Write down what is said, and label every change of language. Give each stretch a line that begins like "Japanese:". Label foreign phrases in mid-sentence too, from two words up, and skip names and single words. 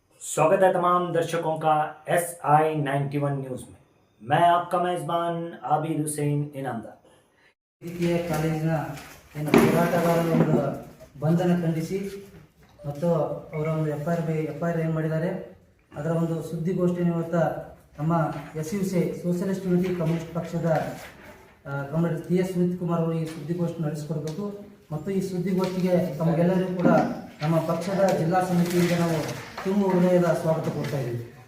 Hindi: स्वागत है तमाम दर्शकों का SI91 न्यूज़ में। मैं आपका मेज़बान आबिद हुसैन इनामदार।
Kannada: ವೈದ್ಯಕೀಯ ಕಾಲೇಜಿನ ಹೋರಾಟಗಾರರ ಒಂದು ಬಂಧನ ಖಂಡಿಸಿ ಮತ್ತು ಅವರ ಒಂದು ಎಫ್ಐಆರ್ ಏನು ಮಾಡಿದ್ದಾರೆ ಅದರ ಒಂದು ಸುದ್ದಿಗೋಷ್ಠಿಯನ್ನು ಇವತ್ತು ನಮ್ಮ SUC ಸೋಷಿಯಲಿಸ್ಟ್ ಯೂನಿಟಿ ಕಮ್ಯುನಿಸ್ಟ್ ಪಕ್ಷದ ಕಮ್ಯುನಿಸ್ಟ್ TS ಸುನೀತ್ ಕುಮಾರ್ ಅವರು ಈ ಸುದ್ದಿಗೋಷ್ಠಿ ನಡೆಸಿಕೊಡಬೇಕು ಮತ್ತು ಈ ಸುದ್ದಿಗೋಷ್ಠಿಗೆ ತಮಗೆಲ್ಲರಿಗೂ ಕೂಡ ನಮ್ಮ ಪಕ್ಷದ ಜಿಲ್ಲಾ ಸಮಿತಿಯಿಂದ ನಾವು ತುಂಬ ಹೃದಯದ ಸ್ವಾಗತ ಕೊಡ್ತಾ ಇದ್ದೀವಿ.